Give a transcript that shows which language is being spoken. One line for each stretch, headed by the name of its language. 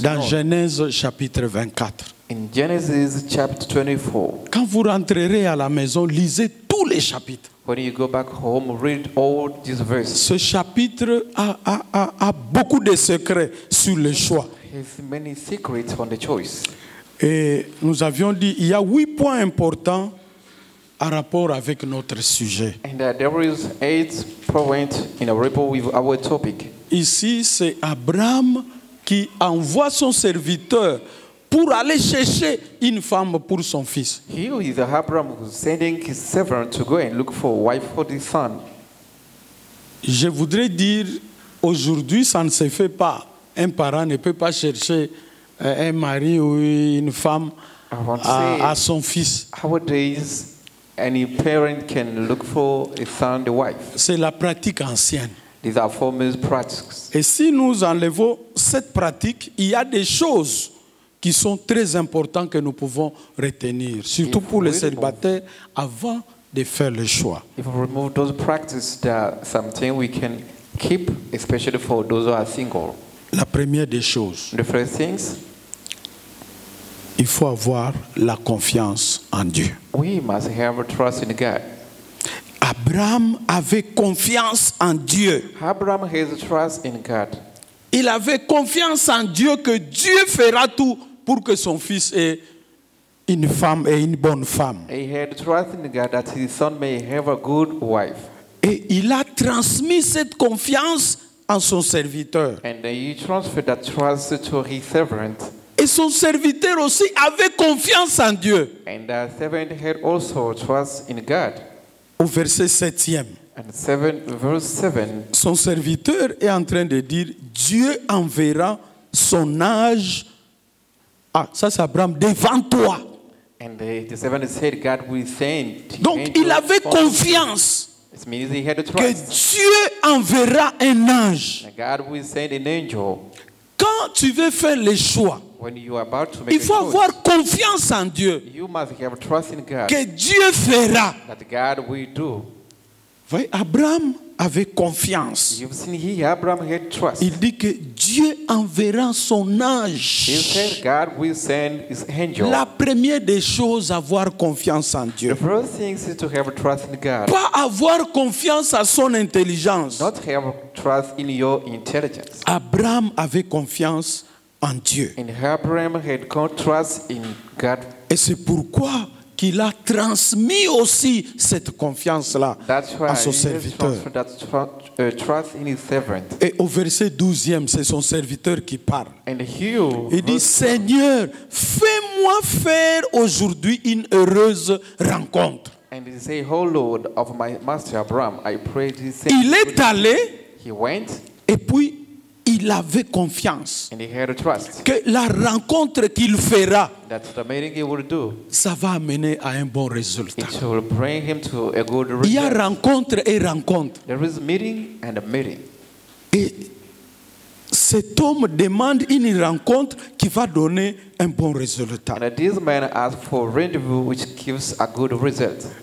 French: dans
English: known.
French: Genèse chapitre 24.
English: In Genesis chapter 24.
French: Quand vous rentrerez à la maison, lisez tous les chapitres.
English: When you go back home, read all these verses.
French: Ce chapitre a beaucoup de secrets sur le choix.
English: Has many secrets on the choice.
French: Et nous avions dit, il y a 8 points importants en rapport avec notre sujet.
English: And there is 8 points in a rapport with our topic.
French: Ici, c'est Abraham qui envoie son serviteur pour aller chercher une femme pour son fils.
English: Here is Abraham who's sending his servant to go and look for a wife for his son.
French: Je voudrais dire, aujourd'hui, ça ne se fait pas. Un parent ne peut pas chercher un mari ou une femme à son fils.
English: Nowadays, any parent can look for a son, a wife.
French: C'est la pratique ancienne.
English: These are former practices.
French: Et si nous enlevons cette pratique, il y a des choses qui sont très importantes que nous pouvons retenir, surtout pour les célibataires, avant de faire le choix.
English: If we remove those practices, there are something we can keep, especially for those who are single.
French: La première des choses,
English: The first things,
French: il faut avoir la confiance en Dieu.
English: we must have a trust in God.
French: Abraham avait confiance en Dieu.
English: Abraham has a trust in God.
French: Il avait confiance en Dieu que Dieu fera tout pour que son fils ait une femme et une bonne femme.
English: He had trust in God that his son may have a good wife.
French: Et il a transmis cette confiance en son serviteur.
English: And he transferred that trust to his servant.
French: Et son serviteur aussi avait confiance en Dieu.
English: And the servant had also trust in God.
French: Au verset 7e,
English: And verse 7,
French: son serviteur est en train de dire, Dieu enverra son ange. Ah, ça c'est Abraham, devant toi.
English: and the servant said, God will send.
French: Donc il avait confiance
English: It means he had a
French: que
English: trust.
French: Dieu enverra un ange.
English: And God will send an angel.
French: Quand tu veux faire les choix,
English: When you are about to make
French: il faut
English: a choice,
French: avoir confiance en Dieu,
English: you must have trust in God.
French: que Dieu fera.
English: That God will do.
French: Voyez, Abraham avait confiance.
English: You've seen here, Abraham had trust.
French: Il dit que Dieu enverra son
English: He
French: ange.
English: said God will send his angel.
French: La première des choses, avoir confiance en
English: The
French: Dieu.
English: first thing is to have trust in God.
French: Pas avoir confiance à son intelligence.
English: Not have trust in your intelligence.
French: Abraham avait confiance en Dieu.
English: And Abraham had trust in God.
French: Et c'est pourquoi qu'il a transmis aussi cette confiance-là
English: That's why
French: à son
English: he has
French: serviteur.
English: transferred that trust in his servant.
French: Et au verset 12e, c'est son serviteur qui parle.
English: And here,
French: Il dit, Seigneur, fais-moi faire aujourd'hui une heureuse rencontre.
English: and he say, "Oh Lord of my master Abraham, I pray this."
French: Il est allé
English: He went
French: et puis il avait confiance
English: and he had a trust
French: que la rencontre qu'il fera,
English: that the meeting he will do,
French: ça va amener à un bon résultat.
English: it will bring him to a good
French: Il y a
English: result.
French: rencontre et rencontre.
English: There is meeting and a meeting.
French: Et cet homme demande une rencontre qui va donner un bon résultat.
English: And this man asked for a rendezvous which gives a good result.